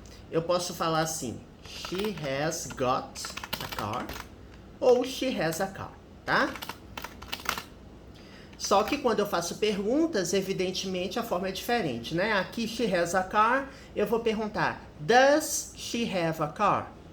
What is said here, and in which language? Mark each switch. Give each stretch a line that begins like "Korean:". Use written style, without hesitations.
Portuguese: Eu posso falar assim,
English: she has got a car,
Portuguese: ou
English: she has a car,
Portuguese: tá? Só que quando eu faço perguntas, evidentemente a forma é diferente, né? Aqui,
English: she has a car,
Portuguese: eu vou perguntar,
English: does she have a car?